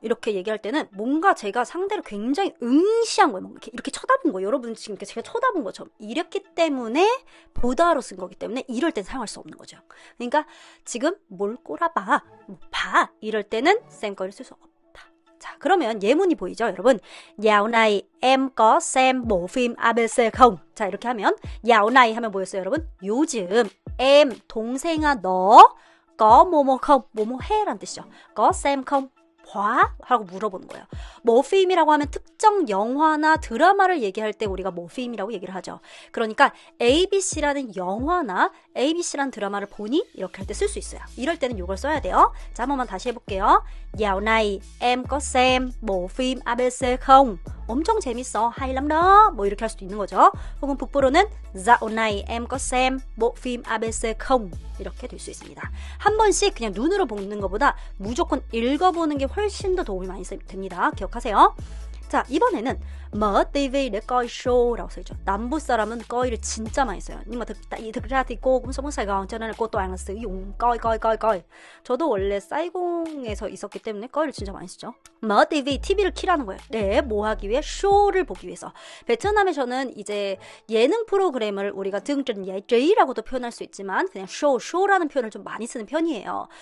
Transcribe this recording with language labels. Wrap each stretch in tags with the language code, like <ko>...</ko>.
<ko>이렇게 얘기할 때는 뭔가 제가 상대를 굉장히 응시한 거예요. 이렇게 쳐다본 거예요. 여러분 지금 제가 쳐다본 것처럼. 이랬기 때문에 보다로 쓴 거기 때문에 이럴 땐 사용할 수 없는 거죠. 그러니까 지금 뭘 꼬라봐, 봐 이럴 때는 쌤 거를 쓸 수 없다. 자, 그러면 예문이 보이죠, 여러분?</ko> <vi>Dạo này em có xem bộ phim ABC không?</vi> <ko>자, 이렇게 하면 dạo này 하면 뭐였어요, 여러분? 요즘 em 동생아 너 có 뭐뭐 không? 뭐뭐 해라는 뜻이죠.</ko> <vi>có xem không?</vi> <ko>봐? 하고 물어보는 거예요. 뭐 필름이라고 하면 특정 영화나 드라마를 얘기할 때 우리가 뭐 필름이라고 얘기를 하죠. 그러니까 ABC라는 영화나 ABC라는 드라마를 보니? 이렇게 할 때 쓸 수 있어요. 이럴 때는 이걸 써야 돼요. 자, 한 번만 다시 해볼게요.</ko> <vi>Dạo này em có xem bộ phim ABC không?</vi> <ko>엄청 재밌어.</ko> <vi>hay lắm đó.</vi> <ko>뭐 이렇게 할 수도 있는 거죠. 혹은 북부로는</ko> <vi>Dạo này em có xem bộ phim ABC không?</vi> <ko>이렇게 될 수 있습니다. 한 번씩 그냥 눈으로 보는 것보다 무조건 읽어보는 게 훨씬 더 도움이 많이 됩니다. 기억하세요. 자, 이번에는</ko> <vi>mở TV để coi show</vi> <ko>라고 써있죠. 남부 사람은 coi를 진짜 많이 써요.</ko> <vi>Nhưng mà thực ra thì cô cũng sống ở Sài Gòn cho nên là cô toàn là sử dụng coi.</vi> <ko>저도 원래 사이공에서 있었기 때문에 coi를 진짜 많이 쓰죠. mở TV, TV를 키라는 거예요. 네, 뭐 하기 위해? 쇼를 보기 위해서. 베트남에서는 이제 예능 프로그램을 우리가 등전 예제이라고도 표현할 수 있지만 그냥 쇼라는 표현을 좀 많이 쓰는 편이에요.</ko>